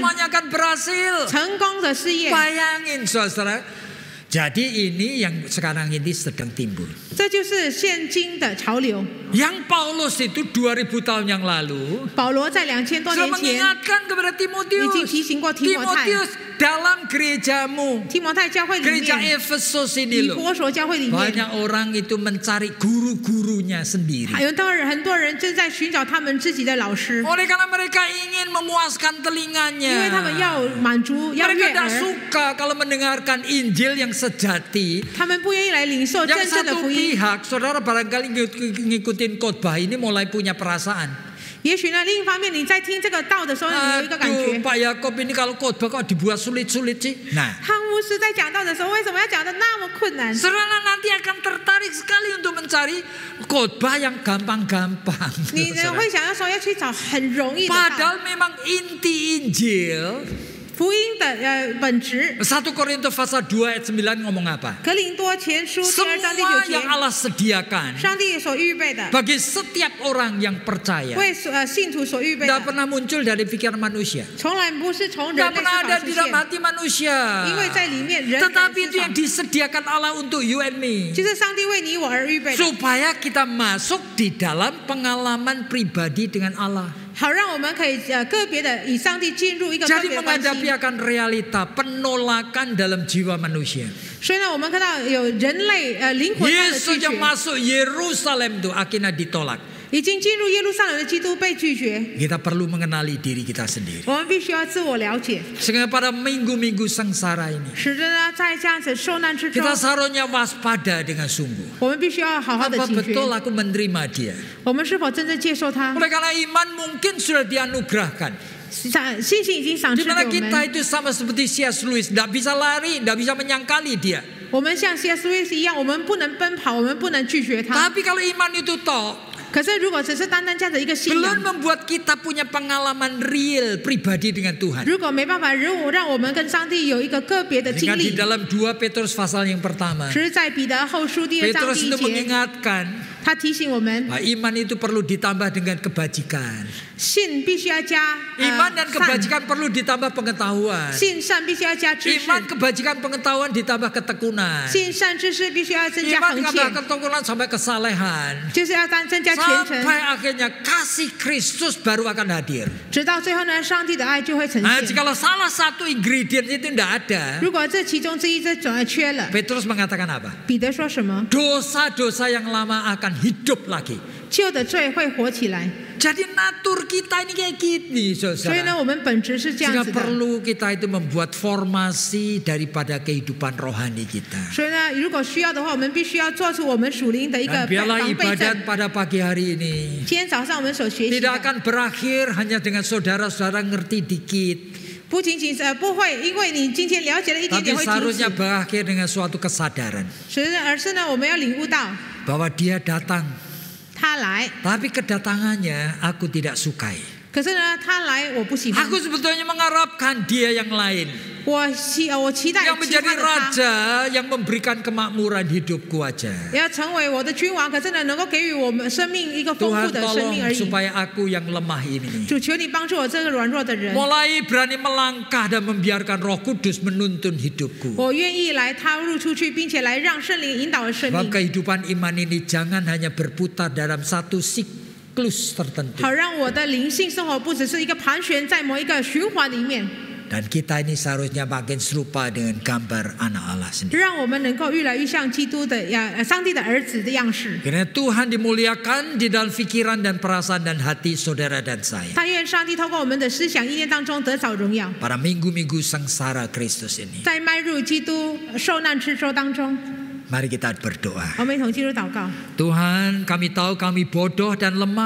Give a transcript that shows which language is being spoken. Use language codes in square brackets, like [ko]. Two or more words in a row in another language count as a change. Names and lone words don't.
[id] semuanya akan berhasil. [zh] 成功的事业。 [id] Bayangin saudara. Jadi ini yang sekarang ini sedang timbul. [zh] 这就是现今的潮流。 [id] Yang Paulus itu 2000 tahun yang lalu [zh] 保罗在2000多 [id] sudah [zh] 年前 [id] mengingatkan kepada [zh] 已经 [id] Timotius. [zh] 提醒过提摩太， [id] Timotius dalam gerejamu, [zh] 提摩太教会里 [id] gereja [zh] 面， Efesus 以 [id] ini loh. [zh] 佛所教会里面， [id] Banyak orang itu mencari guru-gurunya sendiri. [zh] 有很多人正在寻找他们自己的老师， [id] Oleh karena mereka ingin memuaskan [zh] 因为 [id] telinganya. [zh] 他们要满足，要 [id] Mereka [zh] 悦 [id] tidak [zh] 耳， [id] suka kalau mendengarkan Injil yang sejati. [zh] 他们不愿意来领受真 [id] Yang [zh] 正的 [id] satu [zh] 福音。 [id] pihak, saudara barangkali ngikutin khotbah ini mulai punya perasaan. [zh] 也许呢，另一方面你在听这个道的时候，你有一个感 [id] Aduh, [zh] 觉， [id] Pak Yakob ini kalau khotbah kok dibuat sulit-sulit sih. Nah, [zh] 汤牧师在讲道的时候，为什么要讲的那么困难？ [id] saudara nanti akan tertarik sekali untuk mencari khotbah yang gampang-gampang. [zh] 你呢 [id] saudara. [zh] 会想要说要去找很容易的道， [id] Padahal memang inti Injil [zh] 福音的本质。 [id] 1 Korintus pasal 2 ayat 9 ngomong apa? [zh] 格林多前书第2章第 [id] Semua 9 yang [zh] 节， [id] Allah sediakan [zh] 上帝所预备的， [id] bagi setiap orang yang percaya [zh] 为信徒所预备 [id] tidak [zh] 的， [id] pernah muncul dari pikiran manusia, [zh] 从来不是从 [id] tidak [zh] 人类 [id] pernah [zh] 思 [id] ada [zh] 考 [id] di [zh] 出 [id] dalam [zh] 现， [id] hati manusia. [zh] 因为在里面人的 [id] Tetapi [zh] 思 [id] itu yang [zh] 想， [id] disediakan Allah untuk [en] you and me, [zh] 就是上帝为你我而预备的， [id] supaya kita masuk di dalam pengalaman pribadi dengan Allah. [zh] 好让我们可以个别的与上帝进入一个个 [id] Jadi [zh] 别的关 [id] menghadapi [zh] 系。 [id] akan realita penolakan dalam jiwa manusia. [zh] 所以呢，我们看到有人类灵魂上的拒 [id] Yesus yang [zh] 绝， [id] masuk Yerusalem itu akhirnya ditolak. [zh] 已经进入耶路撒冷的基督被拒绝。 [id] Kita perlu mengenali diri kita sendiri. [zh] 我们必须要自我了解， [id] Sehingga pada minggu-minggu sengsara ini [zh] 使得呢在这样子受难之中， [id] kita seharusnya waspada dengan sungguh. [zh] 我们必须要好好的 [id] Apa [zh] 警觉， [id] betul aku menerima dia? [zh] 我们是否真正接受他？ [id] Oleh karena iman mungkin sudah dianugerahkan. [zh] 信心已经赏 [id] Di [zh] 赐给 [id] mana [zh] 我 [id] kita [zh] 们， [id] itu sama seperti C.S. Lewis, tidak bisa lari, tidak bisa menyangkali dia. [zh] 我们像 C.S. Lewis 一样，我们不能奔跑，我们不能拒绝他。 [id] Tapi kalau iman itu toh [zh] 可是如果只是单单这样的一个信 [id] belum [zh] 仰， [id] membuat kita punya pengalaman real pribadi dengan Tuhan. [zh] 如果没办法让我们跟上帝有一个个别的经 [id] Sehingga di [zh] 历， [id] dalam 2 Petrus pasal yang pertama, [zh] 只是在彼得后书第2章 Petrus 第 [id] itu [zh] 1节， [id] mengingatkan, [zh] 他提醒我们， [id] Iman itu perlu ditambah dengan kebajikan. [zh] 信必须要加 [id] Iman dan [zh] 善， [id] kebajikan perlu ditambah pengetahuan. [zh] 信善必须要加知识， [id] Iman, kebajikan, pengetahuan ditambah ketekunan. [zh] 信善知识必须要增加 [id] Iman [zh] 恒 [id] tambah [zh] 切， [id] ketekunan sampai kesalehan. [zh] 就是要增加虔诚， [id] Sampai akhirnya kasih Kristus baru akan hadir. [zh] 直到最后呢，上帝的爱就会呈 [id] Nah, [zh] 现。 [id] jikalau salah satu ingredient itu tidak ada, [zh] 如果这其中之一这种缺了， [id] Petrus mengatakan apa? [zh] 彼得说什么？ [id] Dosa-dosa yang lama akan hidup lagi. [zh] 旧的罪会活起来。 [id] Jadi natur kita ini kayak gini, [zh] 所以呢， [id] saudara. [zh] 我们本质是这样 [id] Sehingga [zh] 子的。 [id] perlu kita itu membuat formasi daripada kehidupan rohani kita. [zh] 所以呢，如果需要的话，我们必须要做出我们属灵的一个 [id] Dan biarlah [zh] 防备阵。 [id] ibadat pada pagi hari ini [zh] 今天早上我们所学习 [id] tidak [zh] 的， [id] akan berakhir hanya dengan saudara-saudara ngerti dikit, [zh] 不仅仅不会，因为你今天了解了一点 [id] tapi [zh] 点会停 [id] seharusnya [zh] 止， [id] berakhir dengan suatu kesadaran [zh] 而是呢，我们要领悟到 [id] bahwa Dia datang, [zh] 他来， [id] tapi kedatangannya aku tidak sukai. [zh] 可是呢，他来我不喜欢， [id] Aku sebetulnya mengharapkan Dia yang lain, [zh] 我期待 [id] yang [zh] 其 [id] menjadi [zh] 他的他， [id] raja, yang memberikan kemakmuran hidupku aja. [zh] 要成为我的君王，可是呢，能够给予我们生命一个丰富 [id] Tuhan [zh] 的生 [id] tolong [zh] 命而已。 [id] supaya aku yang lemah ini [zh] 主求你帮助我这个软弱的人， [id] mulai berani melangkah dan membiarkan Roh Kudus menuntun hidupku. [zh] 我愿意来踏入出去，并且来让圣灵引导我的生 [id] Sebab [zh] 命， [id] kehidupan iman ini jangan hanya berputar dalam satu siklus tertentu. [zh] 好让我的灵性生活不只是一个盘旋在某一个循环里面， [id] Dan kita ini seharusnya makin serupa dengan gambar anak Allah sendiri. [zh] 让我们能够越来越像基督的上帝的儿子的样式。 [id] Karena Tuhan dimuliakan di dalam pikiran dan perasaan dan hati saudara dan saya. [zh] 但愿上帝透过我们的思想意念当中得着荣耀， [id] Para minggu-minggu sengsara Kristus ini. [zh] 在迈入基督受难之舟当中， [id] Mari kita berdoa. [zh] 我们一同进入祷告。 [id] Tuhan, kami tahu kami bodoh dan lemah.